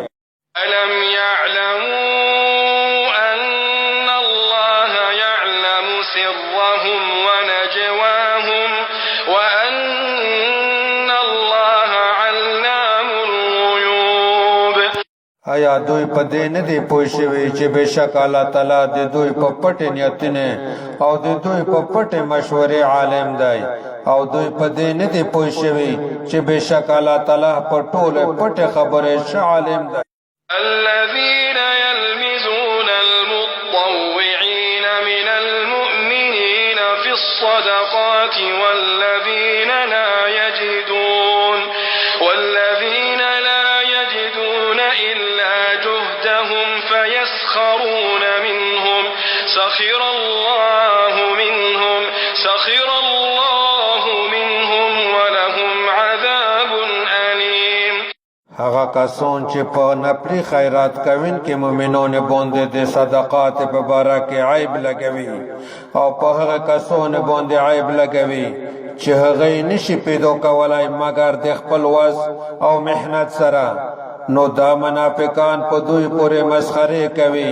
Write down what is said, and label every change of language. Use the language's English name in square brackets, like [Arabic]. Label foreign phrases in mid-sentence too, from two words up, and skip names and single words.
[Arabic] ألم يعلموا أن الله يعلم سرهم ونجواهم وأن الله علام الغيوب. [Pashto] آیا دوی په دې نه دی پوه شوي چې بېشک الله تعالی د دوی په پټې نیتونه او د دوی په پټې مشورې عالم دی او دوی په دې نه دی پوه شوي چې بېشک الله تعالی په ټولې پټې خبرې ښه عالم دی. [Arabic] الذين يلمزون المطوعين من المؤمنين في الصدقات والذين لا يجدون إلا جهدهم فيسخرون منهم سخر الله منهم ولهم عذاب أليم. [Pashto] هغه کسان چې په نفلی خیرات کوین کې مؤمنان باندې د صدقات په باره کې عیب لګوي او په هغه کسان باندې عیب لګوي چې هغه نشي پیدا کولای مگر د خپل وس او محنت سره، نو دا منافقان په دوی پورې مسخره کوي.